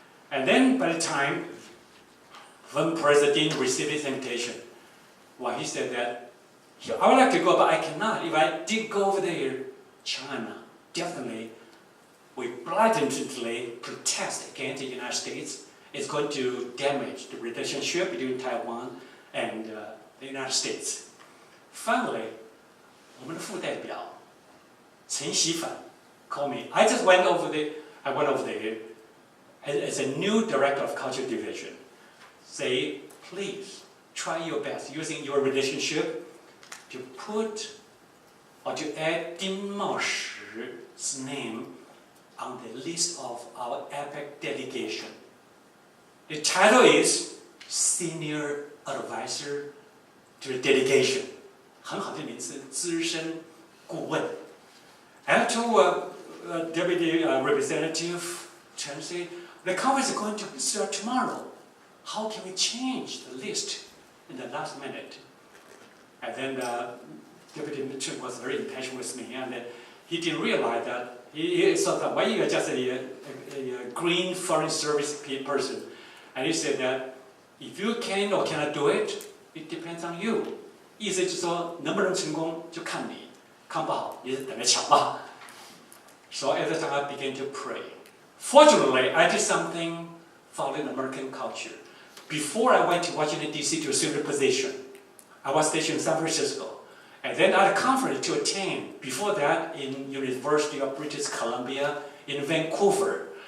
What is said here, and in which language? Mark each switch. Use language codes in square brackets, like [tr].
[en] And then by the time when President received his invitation, well, he said that, I would like to go, but I cannot. If I did go over there, China definitely will blatantly protest against the United States. It's going to damage the relationship between Taiwan and the United States. Finally, [zh] 我们的副代表陈锡凡 [en] called me. I went over there as a new director of culture division. Say, please try your best using your relationship to put or to add Ding Mao Shi's name on the list of our APEC delegation. The title is Senior Advisor to the Delegation. [zh] 很好的名字，资深顾问. [en] I told Deputy Representative Chen say, the conference is going to start tomorrow. How can we change the list in the last minute? And then Deputy Mitchell was very impatient with me, and he didn't realize that he thought that why you're just a green foreign service person. And he said that if you can or cannot do it, it depends on you. [zh] 意思就是说能不能成功就看你，看不好也是等着瞧吧。 [en] So at the time I began to pray. Fortunately, I did something following American culture. Before I went to Washington D.C. to assume the position, I was stationed in San Francisco, and then I had a conference to attend. Before that, in University of British Columbia in Vancouver.